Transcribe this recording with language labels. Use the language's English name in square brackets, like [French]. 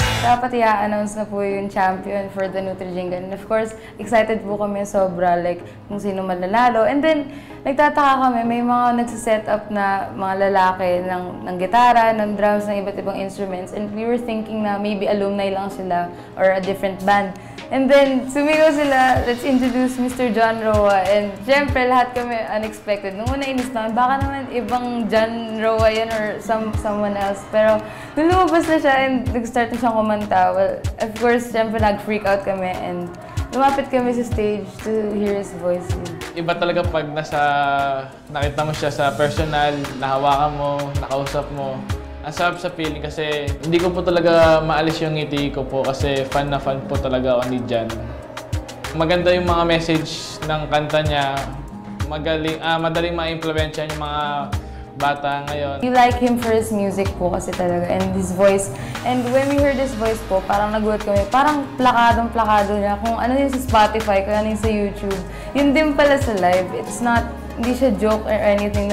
[Filipino] dapat i-announce na po yung champion for the Nutri-Jingle. [English] And of course, [Filipino] excited po kami sobra, like kung sino mananalo. And then, nagtataka kami, may mga nagsiset up na mga lalaki ng gitara, ng drums, ng iba't ibang instruments. [English] And we were thinking na maybe alumni lang sila or a different band. And then, [Filipino] sumigaw sila, [English] let's introduce Mr. John Roa. [Filipino] And syempre, lahat kami unexpected. Nung una inis naman, baka naman ibang John Roa yan or someone else. Pero, nung lumabas na siya and nag-start na siyang kumanta, [English] well, of course, [Filipino] syempre, nag-freak out kami and lumapit kami sa stage to hear his voice. Iba talaga pag nakita mo siya sa personal, nahawakan mo, nakausap mo. Ang sarap sa feeling kasi hindi ko po talaga maalis yung ngiti ko po kasi fan na fan po talaga ako ni Jan. Maganda yung mga message ng kanta niya. Madaling ma-implementan yung mga bata ngayon. [English] We like him for his music po kasi talaga and his voice. And when we heard his voice po, [Filipino] parang nagulat kami. Parang plakadong-plakado niya. Kung ano yung sa Spotify, kung ano yung sa YouTube. Yun din pala sa live. [English] It's not, [Filipino] hindi siya joke or anything.